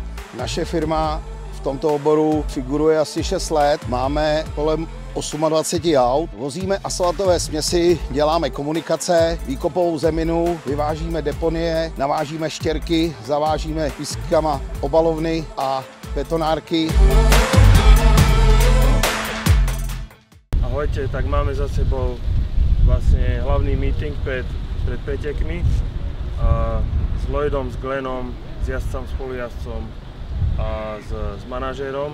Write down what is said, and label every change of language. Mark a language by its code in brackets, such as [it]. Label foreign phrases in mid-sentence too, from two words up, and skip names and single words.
[cs] Naše firma v tomto oboru figuruje asi 6 let, máme kolem 28 aut, vozíme asfaltové směsi, děláme komunikace, výkopovou zeminu, vyvážíme deponie, navážíme štěrky, zavážíme pískama obalovny a betonárky. [sk] Ahojte, tak máme za sebou vlastne hlavný meeting pred pretekmi s Lloydom, s Glennom, s jazdcom, spolujazdcom a s manažérom.